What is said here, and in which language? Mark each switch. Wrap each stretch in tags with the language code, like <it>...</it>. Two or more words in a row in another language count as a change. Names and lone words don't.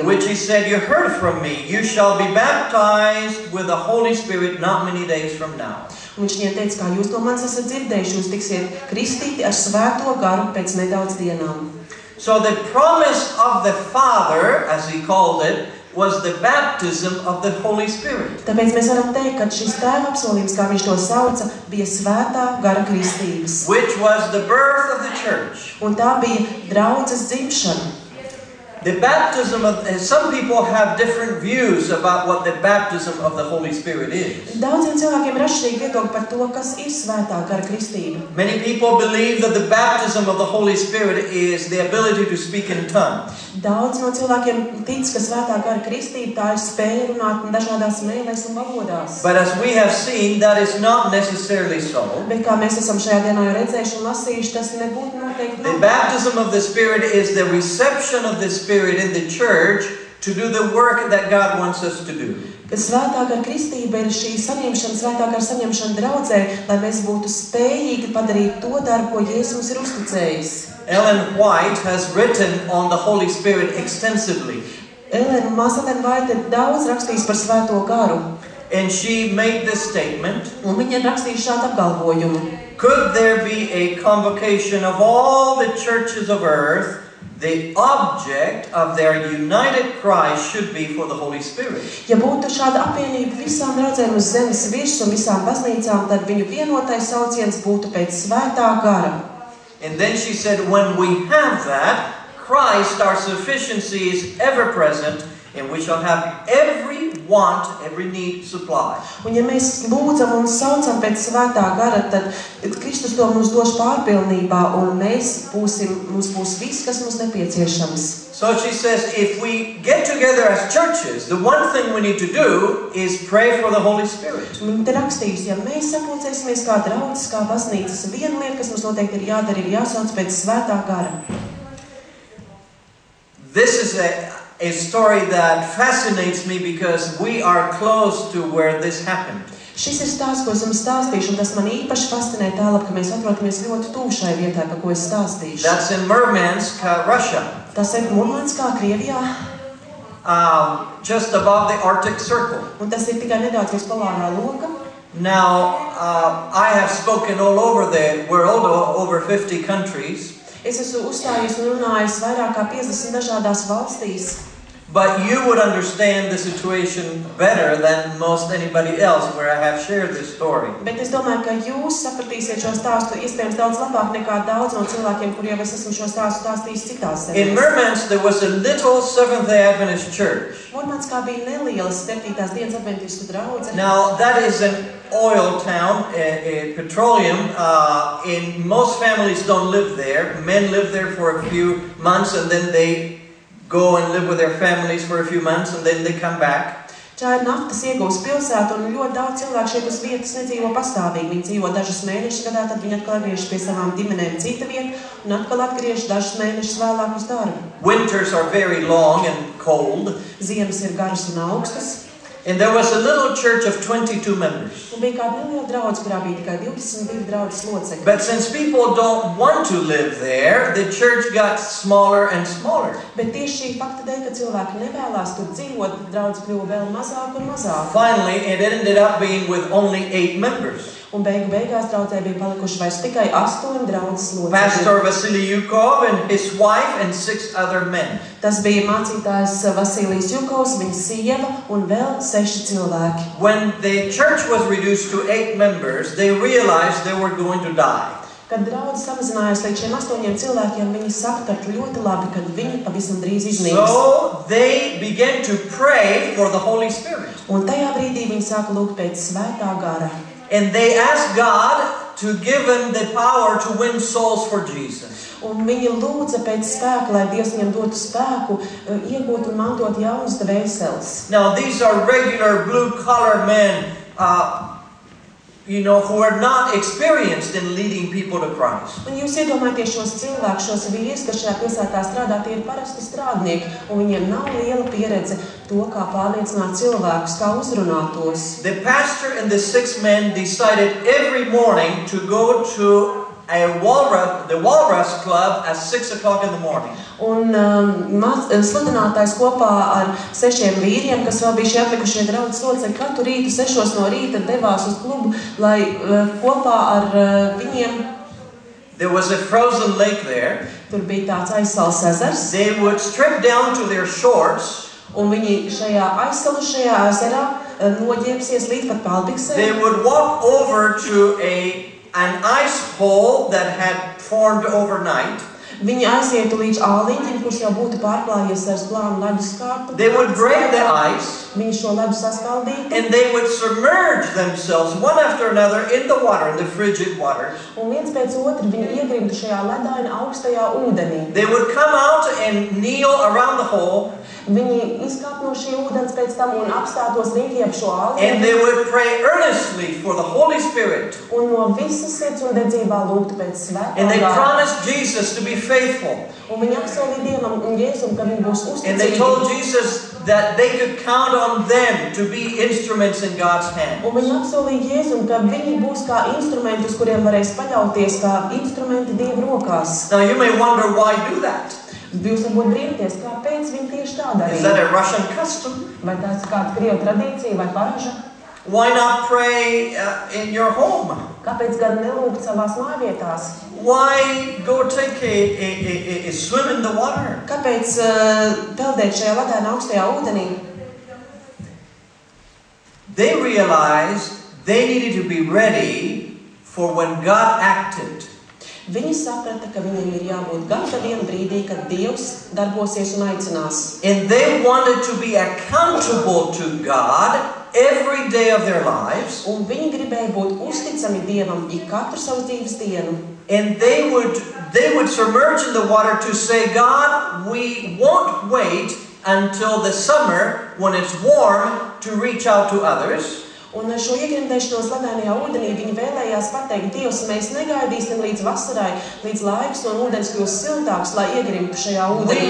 <en>Which he said, you heard from me, you shall be baptized with the Holy Spirit not many days from now.</en> <lv>Un viņš viņiem teica, kā jūs no manis esat dzirdējuši, jūs tiksiet kristīti ar svēto garu pēc nedaudz dienām.</lv> <en>So the promise of the Father, as he called it, was the baptism of the Holy Spirit.</en> <lv>Tāpēc mēs varam teikt, ka šis Tēva apsolījums, kā viņš to sauca, bija svētā gara kristības.</lv> <en>Which was the birth of the church.</en> <lv>Un tā bija draudzes dzimšana.</lv> <en>The baptism of, some people have different views about what the baptism of the Holy Spirit is.</en> <lv>Daudziem cilvēkiem ir atšķirīgi viedokļi par to, kas ir svētā gara kristība.</lv> <en>Many people believe that the baptism of the Holy Spirit is the ability to speak in tongues.</en> <lv>Daudz no cilvēkiem tic, ka svētā gara kristība tā ir spēja runāt dažādās mēlēs un valodās.</lv> <en>But as we have seen, that is not necessarily so.</en> <lv>Bet kā mēs esam šajā dienā jau redzējuši un lasījuši, tas nebūtu noteikti</lv> <en>The baptism of the Spirit is the reception of the Spirit in the church to do the work that God wants us to do.</en> <lv>Svētā gara kristība ir šī saņemšana, svētā gara saņemšana draudzē, lai mēs būtu spējīgi padarīt to darbu, ko Jēzus mums ir uzticējis.</lv> <en>Ellen White has written on the Holy Spirit extensively.</en> <lv>Māsa Ellen White ir daudz rakstījis par svēto garu.</lv> <en>And she made this statement.</en> <lv>Un viņa ir rakstījusi šādu apgalvojumu.</lv> <en>Could there be a convocation of all the churches of earth? The object of their united cry should be for the Holy Spirit.</en> <lv>Ja būtu šāda apvienība visām draudzēm uz zemes virsmas un visām baznīcām, tad viņu vienotais sauciens būtu pēc svētā gara.</lv> <en>And then she said, when we have that, Christ, our sufficiency, is ever present, and we shall have every want, every need supplied.</en> <lv>Un ja mēs lūdzam un saucam pēc svētā gara, tad Kristus to mums dos pārpilnībā, un mums būs viss, kas mums nepieciešams.</lv> <en>So she says, if we get together as churches, the one thing we need to do is pray for the Holy Spirit.</en> <lv>Viņa te rakstījusi, ja mēs sapulcēsimies kā draudzes, kā baznīcas, viena lieta, kas mums noteikti ir jādara, ir jāsauc pēc svētā gara.</lv> <en>This is a story that fascinates me because we are close to where this happened.</en> <lv>Šis ir stāsts, ko es jums stāstīšu, un tas man īpaši fascinē tālāk, ka mēs atrodamies ļoti tuvu šai vietai, par ko es stāstīšu.</lv> <en>That's in Murmansk, Russia.</en> <lv>Tas ir Murmanskā, Krievijā.</lv> <en>Just above the Arctic Circle.</en> <lv>Un tas ir tikai nedaudz virs polārā loka.</lv> <en>Now, I have spoken all over the world, over 50 countries.</en> <lv>Es esmu uzstājies un runājis vairāk kā 50 dažādās valstīs.</lv> <en>But you would understand the situation better than most anybody else where I have shared this story.</en> <lv>Bet es domāju, ka jūs sapratīsiet šo stāstu iespējams daudz labāk nekā daudz no cilvēkiem, kuriem es esmu šo stāstu stāstījis citās zemēs.</lv> <en>In Murmansk there was a little Seventh-day Adventist church.</en> <lv>Murmanskā bija neliela 7. dienas adventistu draudze.</lv> <en>Now that is an oil town, petroleum, and most families don't live there. Men live there for a few months and then they go and live with their families for a few months and then they come back.</en> <lv>Tā ir naftas iegūs pilsēta un ļoti daudz cilvēku šeit uz vietas nedzīvo pastāvīgi. Viņi dzīvo dažus mēnešus gadā, tad viņi atkal atgriežas pie savām ģimenēm cita vieta un atkal atgriežas dažus mēnešus vēlāk uz darbu.</lv> <en>Winters are very long and cold.</en> <lv>Ziemas ir garas un augstas.</lv> <en>And there was a little church of 22 members.</en> <lv>Un bija kāda neliela draudze, kurā bija tikai 22 draudzes locekļi.</lv> <en>But since people don't want to live there, the church got smaller and smaller.</en> <lv>Bet tieši šī fakta dēļ, ka cilvēki nevēlās tur dzīvot, draudze kļuva vēl mazāk un mazāk.</lv> <en>Finally, it ended up being with only 8 members.</en> <lv>Un beigās draudzē bija palikuši vairs tikai 8 draudzes locekļi.</lv> <en>Pastor Vasily Yukov and his wife and 6 other men.</en> <lv>Tas bija mācītājs Vasilijs Jukovs, viņa sieva un vēl 6 cilvēki.</lv> <en>When the church was reduced to 8 members, they realized they were going to die.</en> <lv>Kad draudze samazinājās līdz šiem 8 cilvēkiem, viņi saprata ļoti labi, ka viņi pavisam drīz iznīks.</lv> <en>So they began to pray for the Holy Spirit.</en> <lv>Un tajā brīdī viņi sāka lūgt pēc svētā gara.</lv> <en>And they asked God to give them the power to win souls for Jesus.</en> <lv>Un viņi lūdza pēc spēka, lai Dievs viņam dotu spēku, iegūt un mantot jaunas dvēseles.</lv> <en>Now these are regular blue-collar men, who are not experienced in leading people to Christ.</en> <lv>Un jūs iedomājieties šos cilvēkus, šos vīrus, kas šajā pilsētā strādā, tie ir parasti strādnieki, un viņiem nav liela pieredze to, kā pārliecināt cilvēkus, kā uzrunāt tos.</lv> <en>The pastor and the 6 men decided every morning to go to the Walrus Club at 6 o'clock in the morning.</en> <lv>Un sludinātājs kopā ar 6 vīriem, kas vēl bija šie atlikušie draudzes locekļi, katru rītu 6 no rīta devās uz klubu, lai kopā ar viņiem.</lv> <en>There was a frozen lake there.</en> <lv>Tur bija tāds aizsals ezers.</lv> <en>They would strip down to their shorts.</en> <lv>Un viņi šajā aizsalušajā ezerā noģērbsies līdz pat palbiksēm.</lv> <en>They would walk over to an ice hole that had formed overnight.</en> <lv>Viņi aizietu līdz āliņķim, kurš jau būtu pārklājies ar plānu ledus kārtu.</lv> <en>They would break the ice.</en> <lv>Viņi šo ledu saskaldītu.</lv> <en>And they would submerge themselves one after another in the water, in the frigid waters.</en> <lv>Un viens pēc otra viņi iegrimtu šajā ledaina augstajā ūdenī.</lv> <en>They would come out and kneel around the hole.</en> <lv>Viņi izkāp no šī ūdens pēc tam un apstātos riņķi ap šo āliņu.</lv> <en>And they would pray earnestly for the Holy Spirit.</en> <lv>Un no visas sirds un dedzībā lūgtu pēc svētā</lv> <en>And they</en> <lv>gara.</lv> <en>promised Jesus to be faithful.</en> <lv>Un viņi apsolīja Dievam un Jēzum, ka viņi būs</lv> <en>And they told</en> <lv>uzticīgi.</lv> <en>Jesus that they could count on them to be instruments in God's hand.</en> <lv>Un viņi apsolīja Jēzum, ka viņi būs kā instrumenti, uz kuriem varēs paļauties, kā instrumenti Dieva rokās.</lv> <en>Now you may wonder why do that.</en> <lv>Jūs varbūt brīnties, kāpēc viņi tieši tā</lv> <en>Is that</en> <lv>darīja.</lv> <en>a Russian custom?</en> <lv>Vai tāds kāda krievu tradīcija vai paraža?</lv> <en>Why not pray in your home?</en> <lv>Kāpēc gan nelūgt savās mājvietās?</lv> <en>Why go take a swim in the water?</en> <lv>Kāpēc peldēt šajā ledainā augstajā ūdenī?</lv> <en>They realized they needed to be ready for when God acted.</en> <lv>Viņi saprata, ka viņiem ir jābūt gataviem brīdī, kad Dievs darbosies un aicinās.</lv> <en>And they wanted to be accountable to God every day of their lives.</en> <lv>Un viņi gribēja būt uzticami Dievam ik katru savu dzīves dienu.</lv> <en>And they would submerge in the water to say, God, we won't wait until the summer when it's warm to reach out to others.</en> <lv>Un šo iegrimdēšanos ledainajā ūdenī viņi vēlējās pateikt, Dievs, mēs negaidīsim līdz vasarai, līdz laiks un ūdens kļūst siltāks, lai iegrimtu šajā ūdenī.</lv>